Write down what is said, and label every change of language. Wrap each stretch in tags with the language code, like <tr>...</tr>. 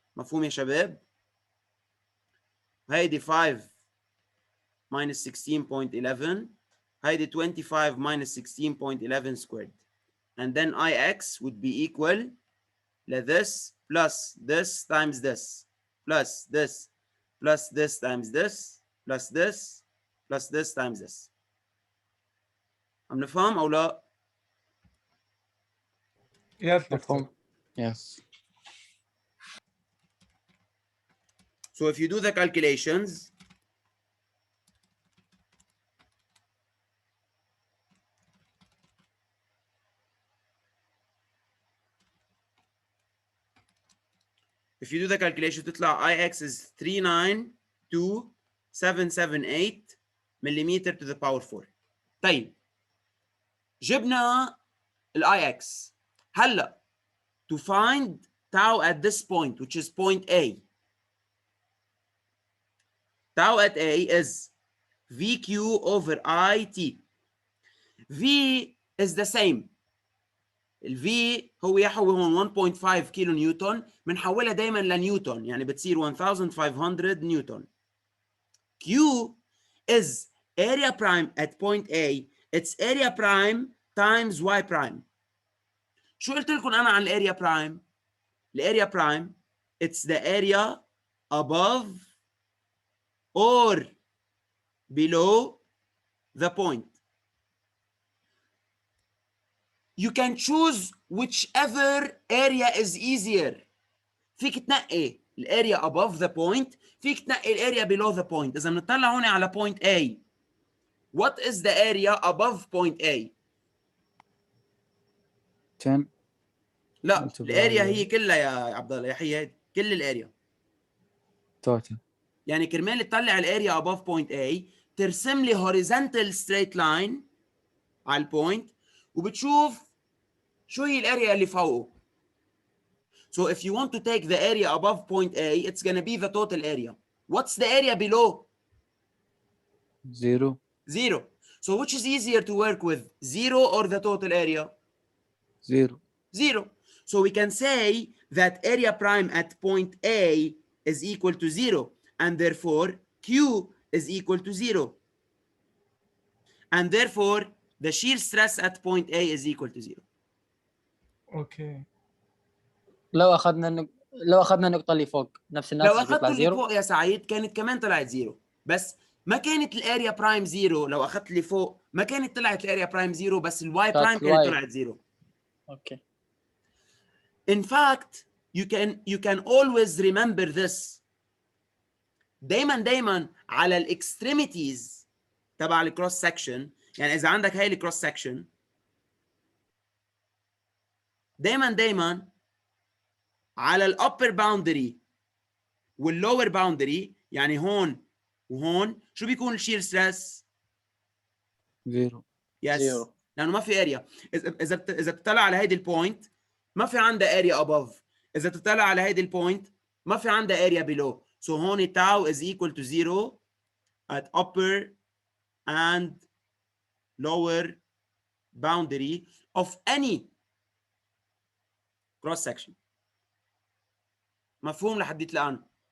<ar>مفهوم يا شباب؟ هيدي 5 minus 16.11.</ar> <en>هيدي 25 minus 16.11 squared. And then ix would be equal to this plus this times this plus this plus this times this plus this plus this times this.</en> <ar>عم نفهم أو لا؟</ar> <en>Yes, doctor.</en> <ar>مفهوم. Yes.</ar> <en>So if you do the calculations,</en> <ar>تطلع</ar> <en>ix is 392,778 millimeter to the power 4.</en> <ar>طيب جبنا ال ix. هلا</ar> <en>to find tau at this point which is point A. Tau at A is VQ over IT. V is the same.</en> <ar>ال V هو يحوي هون 1.5 كيلو نيوتن، بنحولها دائما لنيوتن، يعني بتصير 1500 نيوتن.</ar> <en>Q is area prime at point A. It's area prime times Y prime.</en> <ar>شو قلت لكم أنا عن الاريا برايم؟ الاريا برايم</ar> <en>it's the area above or below the point. You can choose whichever area is easier.</en> <ar>فيك تنقي الاريا</ar> <en>above the point،</en> <ar>فيك تنقي الاريا</ar> <en>below the point.</en> <ar>إذا بنطلع هون على</ar> <en>point A, what is the area above point A؟ 10.</en> <ar>لا</ar> <en>multiply</en> <ar>الاريا هي كلها يا عبد الله، يا حياد كل الاريا.</ar> <en>total.</en> <ar>يعني كرمال تطلع الاريا</ar> <en>above point A</en> <ar>ترسم لي</ar> <en>horizontal straight line</en> <ar>على البوينت وبتشوف شو هي الاريا اللي فوقه.</ar> <en>So if you want to take the area above point A, it's going to be the total area. What's the area below? 0. 0. So which is easier to work with, 0 or the total area? 0. 0. So we can say that area prime at point A is equal to 0, and therefore Q is equal to 0. And therefore the shear stress at point A is equal to 0. Okay.</en> <ar>لو اخذنا النقطة اللي فوق نفس لو الناتج اخذته بيطلع اللي</ar> <en>0.</en> <ar>فوق يا سعيد كانت كمان طلعت 0، بس ما كانت الاريا برايم 0. لو اخذت اللي فوق ما كانت طلعت الاريا برايم 0، بس الواي برايم كانت طلعت 0. اوكي.</ar> <en>In fact, you can always remember this.</en> <ar>دايما على الاكستريميتيز تبع الكروس سكشن، يعني اذا عندك هاي الكروس سكشن دايما على الابر باوندري واللور باوندري، يعني هون وهون شو بيكون الشير ستريس؟</ar> <en>0. Yes, Zero.</en> <ar>لانه ما في اريا. اذا بتطلع على هيدي البوينت ما في عندها اريا ابوف، اذا بتطلع على هيدي البوينت ما في عندها اريا بيلو.</ar> <en>So هون tau is equal to 0 at upper and lower boundary of any cross section.</en> <ar>مفهوم لحديت الان؟</ar>